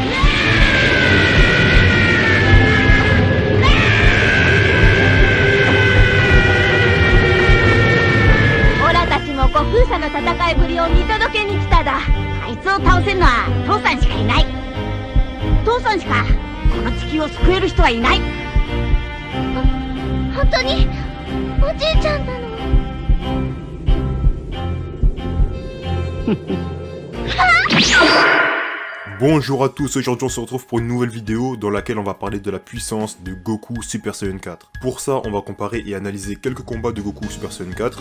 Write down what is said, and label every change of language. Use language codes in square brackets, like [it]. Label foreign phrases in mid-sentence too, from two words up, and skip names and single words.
[ja] オラたちも悟空さんの戦いぶりを見届けに来ただ。あいつを倒せるのは父さんしかいない。父さんしかこの地球を救える人はいない。本当におじいちゃんなの？ [fr] Bonjour à tous, aujourd'hui on se retrouve pour une nouvelle vidéo dans laquelle on va parler de la puissance de Goku Super Saiyan 4. Pour ça, on va comparer et analyser quelques combats de Goku Super Saiyan 4.